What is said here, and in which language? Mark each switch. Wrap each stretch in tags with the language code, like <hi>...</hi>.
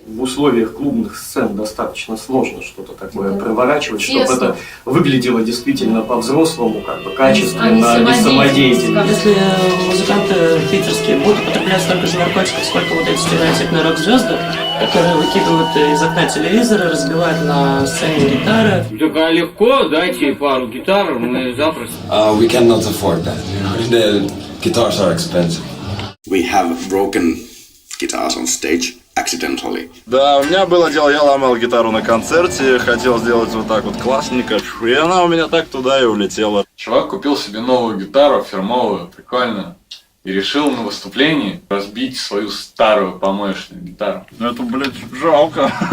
<ru>В условиях клубных сцен достаточно сложно что-то такое проворачивать, чтобы это выглядело действительно по-взрослому, как бы качественно, без самодеятельности. Если музыканты питерские будут употреблять столько же наркотиков, сколько вот эти стереотипные рок-звезды, которые выкидывают из окна телевизора, разбивают на сцене гитары. Только легко, дайте пару гитар, мы запросто.</ru> <en>We cannot afford that. The guitars are expensive. We have broken guitars on stage accidentally.</en> <ru>Да, у меня было дело, я ломал гитару на концерте, хотел сделать вот так вот классненько, и она у меня так туда и улетела. Чувак купил себе новую гитару, фирмовую, прикольную, и решил на выступлении разбить свою старую помоечную гитару. Ну это, блядь, жалко.</ru>